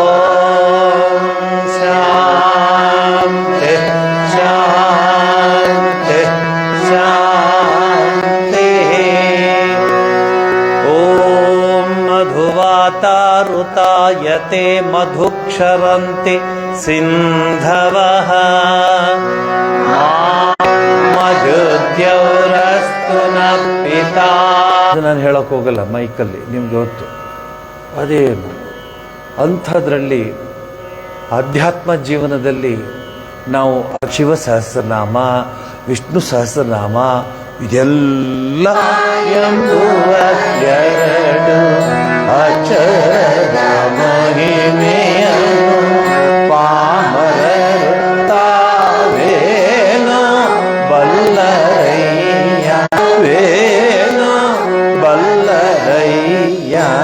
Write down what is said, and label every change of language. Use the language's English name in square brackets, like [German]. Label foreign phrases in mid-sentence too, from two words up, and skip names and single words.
[Sanskrit] शान्ति शान्ति शान्तिः ॐ मधुवातारुतायते मधुक्षरन्ति सिन्धवः ಮಧುದ್ಯೌರಸ್ತು ನ ಪಿತಾ. [Kannada] ನಾನು ಹೇಳೋಕೆ ಹೋಗಲ್ಲ ಮೈಕಲ್ಲಿ, ನಿಮ್ಗೆ ಗೊತ್ತು ಅದೇನು. ಅಂಥದ್ರಲ್ಲಿ ಆಧ್ಯಾತ್ಮ ಜೀವನದಲ್ಲಿ ನಾವು ಶಿವ ಸಹಸ್ರನಾಮ, ವಿಷ್ಣು ಸಹಸ್ರನಾಮ ಇದೆಲ್ಲ ಎಂಬುವ ಎರಡು ಅಕ್ಷರದ ಮಹಿಮೆಯನ್ನು ಪಾಮರರು ತಾವೇನೋ ಬಲ್ಲರಯ್ಯ ವೇನೋ ಬಲ್ಲರಯ್ಯ.